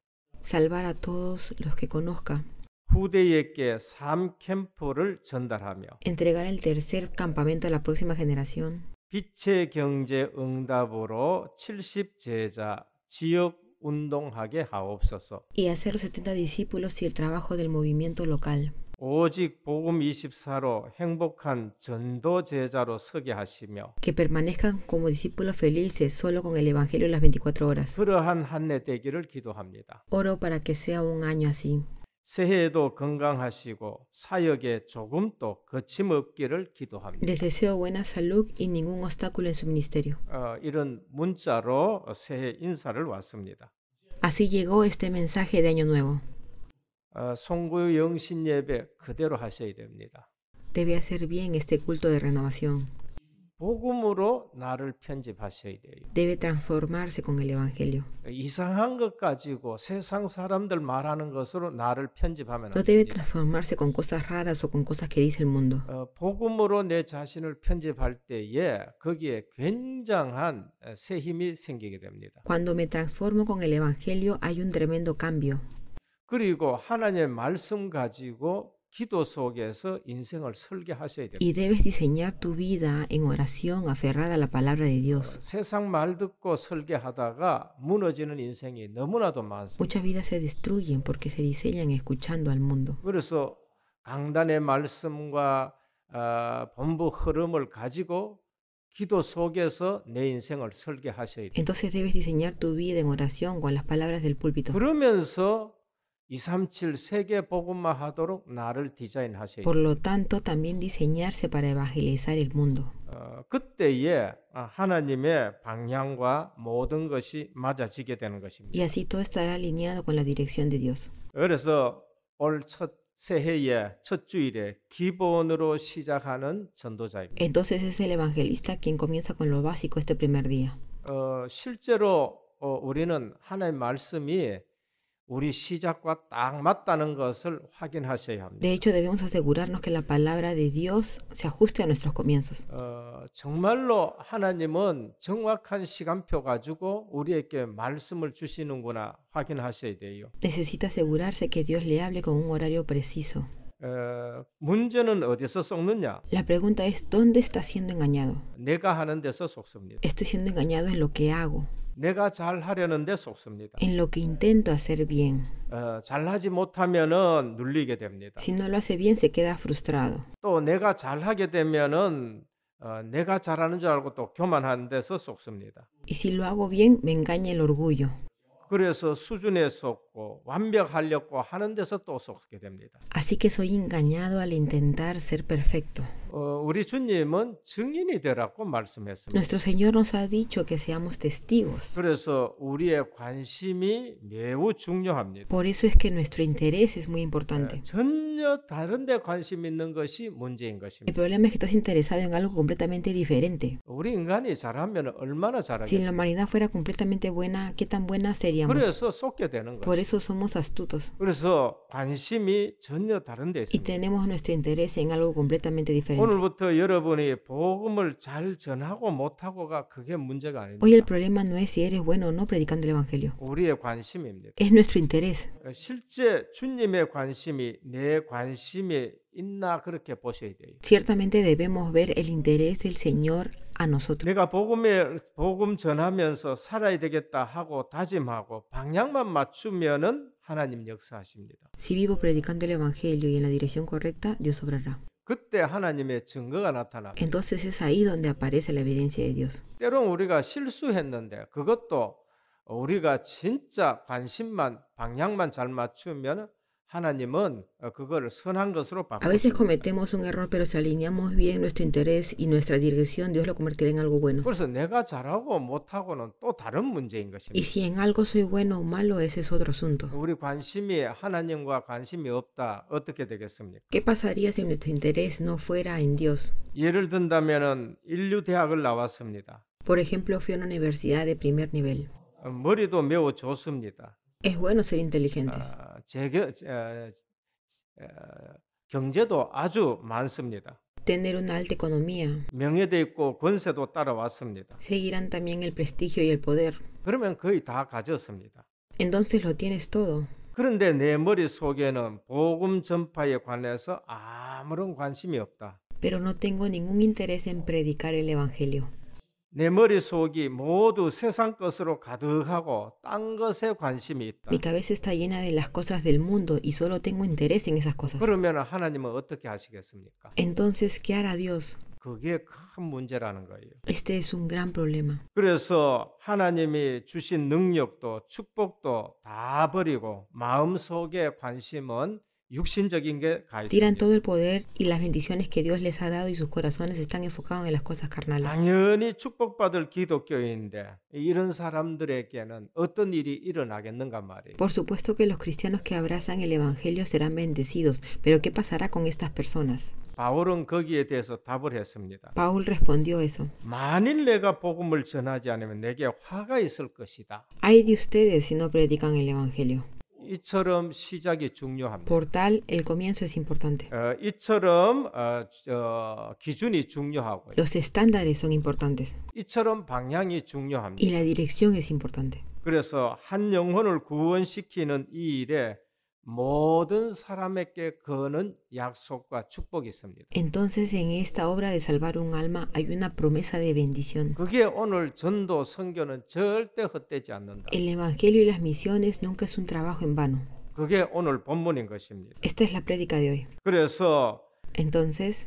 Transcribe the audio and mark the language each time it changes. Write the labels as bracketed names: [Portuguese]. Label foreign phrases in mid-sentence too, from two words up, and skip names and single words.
[Spanish] Salvar a todos los que conozca. [Korean] 후대에게 삶 캠프를 전달하며 [Spanish] Entregar el tercer campamento a la próxima generación. [Korean] 빛의 경제 응답으로 70 제자 지역 운동하게 하옵소서. [Spanish] Y hacer los 70 discípulos y el trabajo del movimiento local. [Korean] 오직 복음 24로 행복한 전도 제자로 서게 하시며 [Spanish] Que permanezcan como discípulos felices solo con el Evangelio las 24 horas. [Korean] 그러한 한 해 되기를 기도합니다. [Spanish] Oro para que sea un año así. [Korean] 새해에도 건강하시고 사역에 조금 또 거침없기를 기도합니다. [Spanish] Les deseo buena salud y ningún obstáculo en su ministerio. [Korean] 이런 문자로 새해 인사를 왔습니다. [Spanish] Así llegó este mensaje de Año Nuevo. [Korean] 송구 영신 예배 그대로 하셔야 됩니다. [Spanish] Debe hacer bien este culto de renovación. [Korean] 복음으로 나를 편집하셔야 돼요. [Spanish] Debe transformarse con el Evangelio. [Korean] 이상한 것 가지고 세상 사람들 말하는 것으로 나를 편집하면 [Spanish] No [Korean] 안 [Spanish] debe [Korean] 됩니다. [Spanish] transformarse con cosas raras o con cosas que dice el mundo. [Korean] 복음으로 내 자신을 편집할 때에 거기에 굉장한 새 힘이 생기게 됩니다. [Spanish] Cuando me transformo con el Evangelio hay un tremendo cambio. [Korean] 그리고 하나님의 말씀 가지고 기도 속에서 인생을 설계하셔야 됩니다. [Spanish] Y debes diseñar tu vida en oración aferrada a la palabra de Dios. [Korean] 세상 말 듣고 설계하다가 무너지는 인생이 너무나도 많습니다. [Spanish] Muchas vidas se destruyen porque se diseñan escuchando al mundo. [Korean] 그래서 강단의 말씀과 본부 흐름을 가지고 기도 속에서 내 인생을 설계하셔야 돼요. [Spanish] Entonces debes diseñar tu vida en oración con las palabras del púlpito. [Korean] 그러면서 237 세계 복음화하도록 나를 디자인하셔야 [Spanish] Por [Korean] 돼요. [Spanish] lo tanto, también diseñarse para evangelizar el mundo. [Korean] 그때에 하나님의 방향과 모든 것이 맞아지게 되는 것입니다. [Spanish] Y así todo estará alineado con la dirección de Dios. [Korean] 그래서 올 첫 새해의 첫 주일에 기본으로 시작하는 전도자입니다. [Spanish] Entonces es el evangelista quien comienza con lo básico este primer día. [Korean] 실제로 우리는 하나님의 말씀이 우리 시작과 딱 맞다는 것을 확인하셔야 합니다. [Spanish] De hecho, debemos asegurarnos que la palabra de Dios se ajuste a nuestros comienzos. [Korean] 정말로 하나님은 정확한 시간표 가지고 우리에게 말씀을 주시는구나 확인하셔야 돼요. [Spanish] Necesita asegurarse que Dios le hable con un horario preciso. [Korean] 문제는 어디서 속느냐? [Spanish] La pregunta es, ¿dónde está siendo engañado? [Korean] 내가 하는 데서 속습니다. [Spanish] Estoy siendo engañado en lo que hago, [Korean] 내가 잘 하려는 데 속습니다. [Spanish] en lo que intento hacer bien. [Korean] 잘하지 못하면은 눌리게 됩니다. [Spanish] Si no lo hace bien, se queda frustrado. [Korean] 또 내가 잘하게 되면은 내가 잘하는 줄 알고 또 교만한 데서 속습니다. [Spanish] Y si lo hago bien, me engaña el orgullo. [Korean] 그래서 수준에 속고 완벽하려고 하는 데서 또 속게 됩니다. [Spanish] Así que soy engañado al intentar ser perfecto. [Korean] 우리 주님은 증인이 되라고 말씀했습니다. [Spanish] Nuestro Señor nos ha dicho que seamos testigos. [Korean] 그래서 우리의 관심이 매우 중요합니다. [Spanish] Por eso es que nuestro interés es muy importante. [Korean] 전혀 다른 데 관심 있는 것이 문제인 [Spanish] El [Korean] 것입니다. [Spanish] problema es que estás interesado en algo completamente diferente. [Korean] 우리 인간이 잘하면 얼마나 [Spanish] Si la [Korean] 잘하겠습니까? [Spanish] humanidad fuera completamente buena, ¿qué tan buena seríamos? [Korean] 그래서 속게 되는 [Spanish] Por [Korean] 거예요. [Spanish] eso somos astutos [Korean] 그래서 관심이 전혀 다른 데 [Spanish] y [Korean] 있습니다. [Spanish] tenemos nuestro interés en algo completamente diferente. [Korean] 오늘부터 여러분이 복음을 잘 전하고 못하고가 그게 문제가 아닙니다. [Spanish] Hoy el problema no es si eres bueno o no predicando el Evangelio. [Korean] 우리의 관심입니다. [Spanish] Es nuestro interés. [Korean] 실제 주님의 관심이 내 관심이 있나 그렇게 보셔야 돼요. [Spanish] Ciertamente debemos ver el interés del Señor a nosotros. [Korean] 내가 복음 전하면서 살아야 되겠다 하고 다짐하고 방향만 맞추면은 하나님 역사하십니다. [Spanish] Si vivo predicando el Evangelio y en la dirección correcta, Dios obrará. [Korean] 그때 하나님의 증거가 나타납니다. [Spanish] Entonces es ahí donde aparece la evidencia de Dios. [Korean] 때론 우리가 실수했는데 그것도 우리가 진짜 관심만 방향만 잘 맞추면 하나님은 그걸 선한 것으로 [Spanish] A veces [Korean] 바꾸십니다. [Spanish] cometemos un error, pero si alineamos bien nuestro interés y nuestra dirección, Dios lo convertirá en algo bueno. [Korean] 그래서 내가 잘하고 못하고는 또 다른 문제인 [Spanish] Y [Korean] 것입니다. [Spanish] si en algo soy bueno o malo, ese es otro asunto. [Korean] 우리 관심이 하나님과 관심이 없다 어떻게 되겠습니까? [Spanish] ¿Qué pasaría si nuestro interés no fuera en Dios? [Korean] 예를 든다면은 인류 대학을 나왔습니다. [Spanish] Por ejemplo, fui a una universidad de primer nivel. [Korean] 머리도 매우 좋습니다. [Spanish] Es bueno ser inteligente. [Korean] 경제도 아주 많습니다. [Spanish] Tener una alta economía. [Korean] 명예도 있고 권세도 따라왔습니다. [Spanish] Seguirán también el prestigio y el poder. [Korean] 그러면 거의 다 가졌습니다. [Spanish] Entonces lo tienes todo. [Korean] 그런데 내 머릿속에는 복음 전파에 관해서 아무런 관심이 없다. [Spanish] Pero no tengo ningún interés en predicar el Evangelio. [Korean] 내 머릿속이 모두 세상 것으로 가득하고 딴 것에 관심이 있다. [Spanish] Mi cabeza está llena de las cosas del mundo y solo tengo interés en esas cosas. [Korean] 그러면 하나님은 어떻게 하시겠습니까? [Spanish] Entonces, ¿qué hará Dios? [Korean] 그게 큰 문제라는 거예요. [Spanish] Este es un gran problema. [Korean] 그래서 하나님이 주신 능력도 축복도 다 버리고 마음속에 관심은 육신적인 게 가 [Spanish] Tiran [Korean] 있습니다. [Spanish] todo el poder y las bendiciones que Dios les ha dado y sus corazones están enfocados en las cosas carnales. [Korean] 당연히 축복받을 기독교인인데 이런 사람들에게는 어떤 일이 일어나겠는가 말이에요. [Spanish] Por supuesto que los cristianos que abrazan el Evangelio serán bendecidos, pero ¿qué pasará con estas personas? [Korean] 바울은 거기에 대해서 답을 했습니다. [Spanish] Paul respondió eso. [Korean] 만일 내가 복음을 전하지 않으면 내게 화가 있을 것이다. [Spanish] Hay de ustedes si no predican el Evangelio. [Korean] 이처럼 시작이 중요합니다. [Spanish] Por tal, el comienzo es importante. [Korean] 이처럼 기준이 중요하고요. [Spanish] Los estándares son importantes [Korean] 이처럼 방향이 중요합니다. [Spanish] y la dirección es importante. [Korean] 그래서 한 영혼을 구원시키는 이 일에 모든 사람에게 거는 약속과 축복이 있습니다. [Spanish] Entonces, en esta obra de salvar un alma hay una promesa de bendición. [Korean] 그게 오늘 전도 선교는 절대 헛되지 않는다. [Spanish] El Evangelio y las misiones nunca es un trabajo en vano. [Korean] 그게 오늘 본문인 것입니다. [Spanish] Esta es la prédica de hoy. [Korean] 그래서 [Spanish] Entonces,